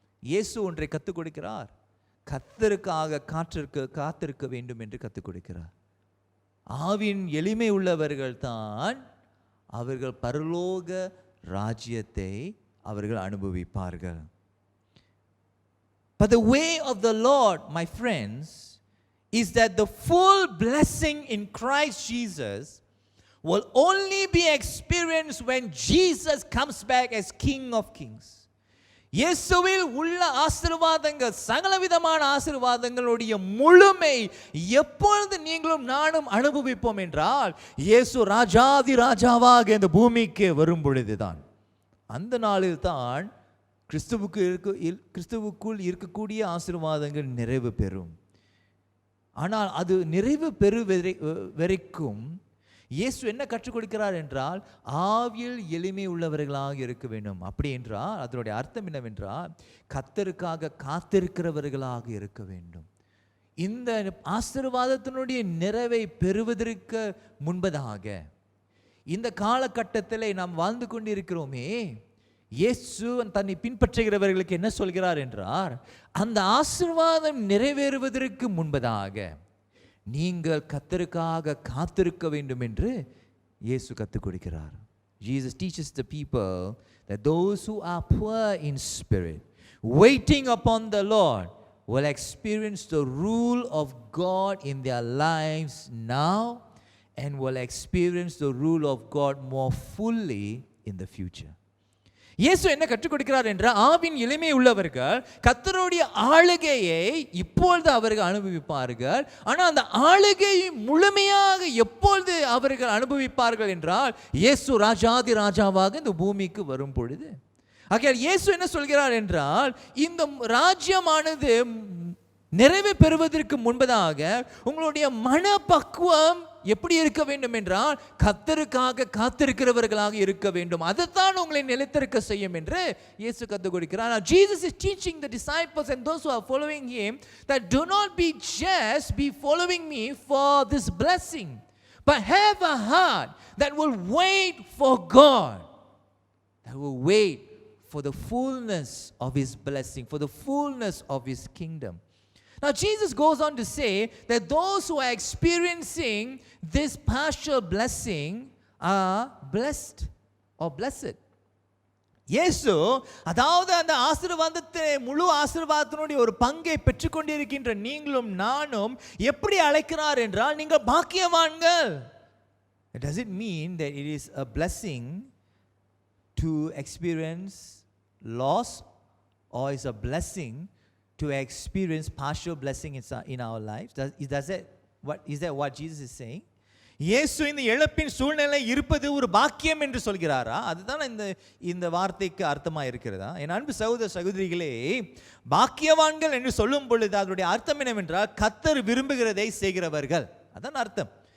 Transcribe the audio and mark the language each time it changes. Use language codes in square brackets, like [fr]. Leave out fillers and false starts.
[ta] இயேசு ஒன்றை கற்றுக் கொடுக்கிறார், கர்த்தருக்காக காத்திருக்க வேண்டும் என்று கற்றுக் கொடுக்கிறார். ஆவின் எளிமை உள்ளவர்கள் தான் அவர்கள் பரலோக ராஜ்யத்தை அவர்கள் அனுபவிப்பார்கள். [en] But the way of the Lord, my friends, is that the full blessing in Christ Jesus will only be experienced when Jesus comes back as King of Kings. [ta] இயேசுவில் உள்ள ஆசீர்வாதங்கள், சகலவிதமான ஆசீர்வாதங்களுடைய முழுமை எப்பொழுது நீங்களும் நானும் அனுபவிப்போம் என்றால், இயேசு ராஜாதி ராஜாவாக இந்த பூமிக்கு வரும் பொழுதுதான். அந்த நாளில் தான் கிறிஸ்துவுக்குள் இருக்கக்கூடிய ஆசீர்வாதங்கள் நிறைவு பெறும். ஆனால் அது நிறைவு வரைக்கும் இயேசு என்ன கற்றுக் கொடுக்கிறார் என்றால், ஆவியில் எளிமை உள்ளவர்களாக இருக்க வேண்டும். அப்படி என்றால் அதனுடைய அர்த்தம் என்னவென்றால், கர்த்தருக்காக காத்திருக்கிறவர்களாக இருக்க வேண்டும். இந்த ஆசீர்வாதத்தினுடைய நிறைவை பெறுவதற்கு முன்பதாக இந்த காலகட்டத்தில் நாம் வாழ்ந்து கொண்டிருக்கிறோமே, இயேசு தன்னை பின்பற்றுகிறவர்களுக்கு என்ன சொல்கிறார் என்றால், அந்த ஆசீர்வாதம் நிறைவேறுவதற்கு முன்பதாக நீங்கள் கர்த்தருக்காக காத்திருக்க வேண்டும் என்று இயேசு கற்றுக் கொடுக்கிறார். [en] Jesus teaches the people that those who are poor in spirit, waiting upon the Lord, will experience the rule of God in their lives now and will experience the rule of God more fully in the future. [ta] இயேசு என்ன கற்றுக் கொடுக்கிறார் என்றால், ஆவின் எளிமை உள்ளவர்கள் கர்த்தருடைய ஆளுகையை இப்பொழுது அவர்கள் அனுபவிப்பார்கள். ஆனால் அந்த ஆளுகையை முழுமையாக எப்பொழுது அவர்கள் அனுபவிப்பார்கள் என்றால், இயேசு ராஜாதி ராஜாவாக இந்த பூமிக்கு வரும் பொழுது. ஆகையால் இயேசு என்ன சொல்கிறார் என்றால், இந்த ராஜ்யமானது நிறைவு பெறுவதற்கு முன்பதாக உங்களுடைய மனப்பக்குவம் எப்படி இருக்க வேண்டும் என்றால், கர்த்தருக்காக காத்திருக்கிறவர்களாக இருக்க வேண்டும். அதுதான் உங்களை நிலைத்திருக்க செய்யும் என்று இயேசு கற்றுக் கொடுக்கிறார். [en] Now Jesus is teaching the disciples and those who are following him that do not be following me for this blessing, but have a heart that will wait for God, that will wait for the fullness of his blessing, for the fullness of his kingdom. Now Jesus goes on to say that those who are experiencing this partial blessing are blessed or blessed. [ta] இயேசு அதாவது அந்த ஆசீர்வாதத்தை, முழு ஆசீர்வாதத்தினுடைய ஒரு பங்கை பெற்றுக்கொண்டிருக்கின்ற நீங்களும் நானும் எப்படி அழைக்கிறார் என்றால், நீங்கள் பாக்கியவான்கள். [en] Does it mean that it is a blessing to experience loss, or is a blessing to experience partial blessing in our lives? Is that what Jesus is saying? [ta] இயேசு இந்த இழப்பின் சூழ்நிலை இருப்பது ஒரு பாக்கியம் என்று சொல்கிறாரா? அதுதான் இந்த வார்த்தைக்கு அர்த்தமா இருக்கிறதா? என் அன்பு சகோதர சகோதரிகளே, பாக்கியவான்கள் என்று சொல்லும் பொழுது அதனுடைய அர்த்தம் என்னவென்றால், கர்த்தர் விரும்புகிறதை செய்கிறவர்கள், அதான் அர்த்தம்.